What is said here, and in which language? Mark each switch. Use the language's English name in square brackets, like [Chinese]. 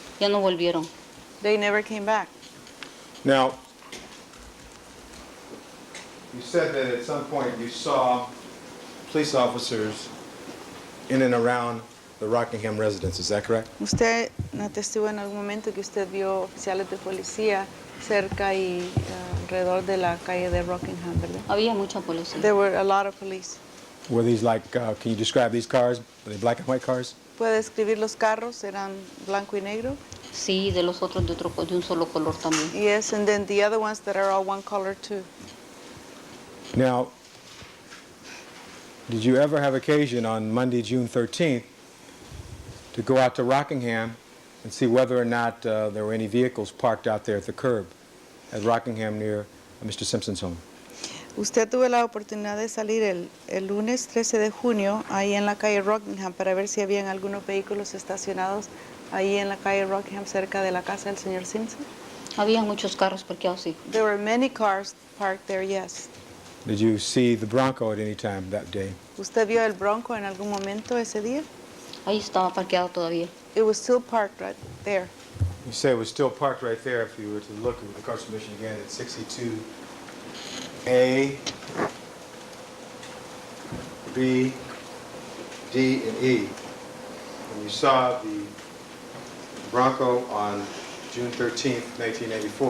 [Spanish] Ya no volvieron. [English] They never came back. Now, you said that at some point you saw police officers in and around the Rockingham residence, is that correct? [Spanish] Usted atestiguó en algún momento que usted vio oficiales de policía cerca y alrededor de la calle de Rockingham, ¿verdad? Había mucha policía. [English] There were a lot of police. Were these like, can you describe these cars? Were they black and white cars? [Spanish] ¿Puede describir los carros? ¿Eran blanco y negro? Sí, de los otros de un solo color también. [English] Yes, and then the other ones that are all one color too. Now, did you ever have occasion on Monday, June 13th, to go out to Rockingham and see whether or not there were any vehicles parked out there at the curb at Rockingham near Mr. Simpson's home? [Spanish] Usted tuvo la oportunidad de salir el lunes 13 de junio ahí en la calle Rockingham para ver si habían algunos vehículos estacionados ahí en la calle Rockingham cerca de la casa del señor Simpson. Había muchos carros parqueados, sí. [English] There were many cars parked there, yes. Did you see the Bronco at any time that day? [Spanish] ¿Usted vio el Bronco en algún momento ese día? Ahí estaba parqueado todavía. [English] It was still parked right there. You say it was still parked right there. If you were to look at the car submission again, it's 62A, B, D, and E. And you saw the Bronco on June 13th, 1984.